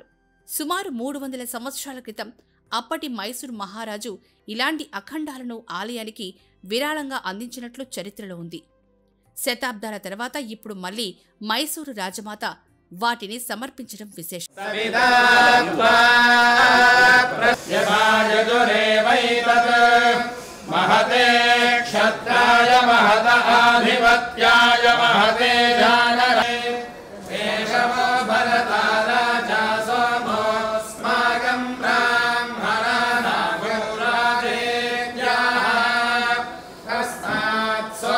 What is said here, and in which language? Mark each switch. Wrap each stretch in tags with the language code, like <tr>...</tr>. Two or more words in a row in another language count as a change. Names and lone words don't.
<te>సుమారు 300 సంవత్సరాల క్రితం అప్పటి మైసూరు మహారాజు ఇలాంటి అఖండాలను ఆలయానికి విరాళంగా అందించినట్లు చరిత్రలో ఉంది. శతాబ్దాల తర్వాత ఇప్పుడు మళ్లీ మైసూరు రాజమాత వాటిని సమర్పించడం విశేషం.</te> <sa>महते क्षत्राय महत आधिपत्याय महते जानरे केशवो भरता राजा सोमोऽस्माकं ब्राह्मणानां राजेत्याः तस्मात्</sa>